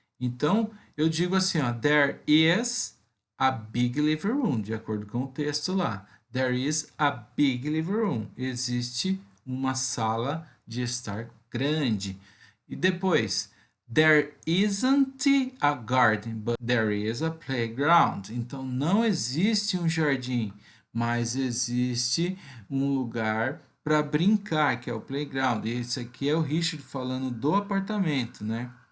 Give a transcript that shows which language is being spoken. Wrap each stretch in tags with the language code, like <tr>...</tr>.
<pt>Então, eu digo assim, ó,</pt> <en>there is a big living room,</en> <pt>de acordo com o texto lá.</pt> <en>There is a big living room.</en> <pt>Existe uma sala de estar grande. E depois,</pt> <en>there isn't a garden, but there is a playground.</en> <pt>Então, não existe um jardim, mas existe um lugar para brincar, que é o playground. E esse aqui é o Richard falando do apartamento, né?</pt>